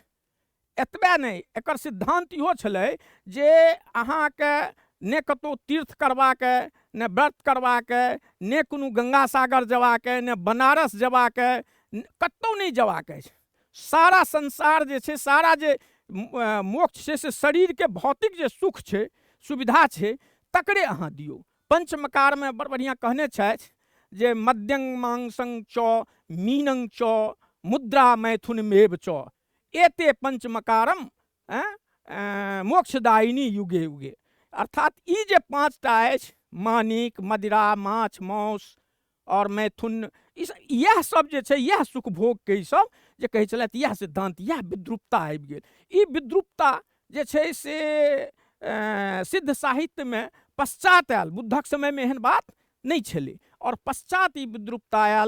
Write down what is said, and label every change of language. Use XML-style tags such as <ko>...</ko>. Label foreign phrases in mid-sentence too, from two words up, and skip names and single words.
<mai>एतबे नहीं, एकर सिद्धांत इहो छलै जे अहाँके ने कतौ तीर्थ करबाके, ने व्रत करबाके, ने कोनो गंगा सागर जबाके, ने बनारस जबाके, कतौ नहीं जबाक अछि। सारा संसार जे छै, सारा जे मोक्ष छै से शरीर के भौतिक जे सुख छै, सुविधा छै, तकरे अहाँ दियौ। पंचमकार में बड़ बढ़िया कहने छथि जे</mai> <sa>मद्यं मांसं च मीनं च मुद्रा मैथुन मेव च एते पंचमकारम मोक्षदायिनी युगे युगे।</sa> <mai>अर्थात ई जे 5टा अछि, मानिक, मदिरा, माछ, मौस और मैथुन, यह सब जे छै, यह सुख भोग के सब जे कहै छलथि, यह सिद्धांत, यह विद्रुपता आबि गेल। ई विद्रुपता जे छै से सिद्ध साहित्य में पश्चात आयल, बुद्धक समय में एहन बात नहीं छलै और पश्चात ई विद्रुपता आयल।</mai>